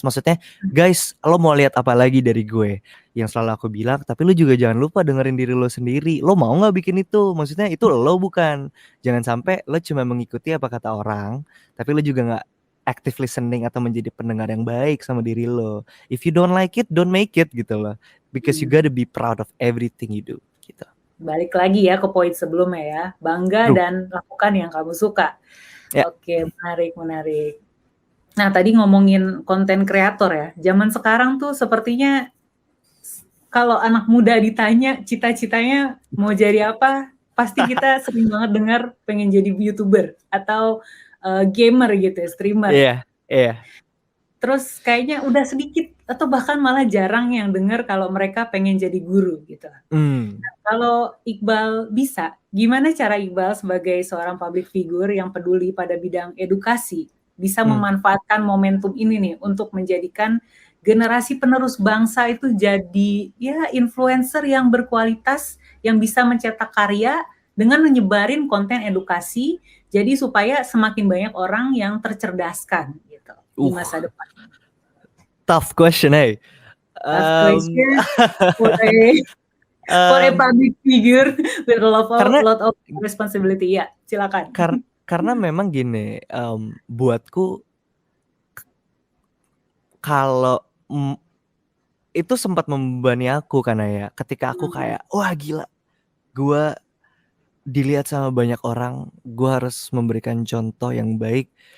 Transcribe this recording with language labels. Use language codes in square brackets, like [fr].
[id] Maksudnya, guys, lo mau lihat apa lagi dari gue? Yang selalu aku bilang, tapi lo juga jangan lupa dengerin diri lo sendiri. Lo mau nggak bikin itu? Maksudnya itu lo bukan. Jangan sampai lo cuma mengikuti apa kata orang, tapi lo juga nggak active listening atau menjadi pendengar yang baik sama diri lo. [en] If you don't like it, don't make it [id] gitu loh. [en] Because you gotta be proud of everything you do. Gitu. [id] Balik lagi ya ke poin sebelumnya ya, bangga dan lakukan yang kamu suka. Oke, menarik. Nah, tadi ngomongin konten kreator ya, zaman sekarang tuh sepertinya kalau anak muda ditanya cita-citanya mau jadi apa, pasti kita sering banget dengar pengen jadi YouTuber atau gamer gitu ya, streamer. Iya. Terus kayaknya udah sedikit atau bahkan malah jarang yang dengar kalau mereka pengen jadi guru gitu. Nah, kalau Iqbal bisa, gimana cara Iqbal sebagai seorang public figure yang peduli pada bidang edukasi bisa memanfaatkan momentum ini nih untuk menjadikan generasi penerus bangsa itu jadi ya influencer yang berkualitas yang bisa mencetak karya dengan menyebarin konten edukasi jadi supaya semakin banyak orang yang tercerdaskan gitu di masa depan. [en] Tough question, Tough question for a public figure with a lot of responsibility. [id] Ya, silakan. Karena memang gini, buatku kalau itu sempat membebani aku karena ya ketika aku kayak wah gila, gue dilihat sama banyak orang, gue harus memberikan contoh yang baik.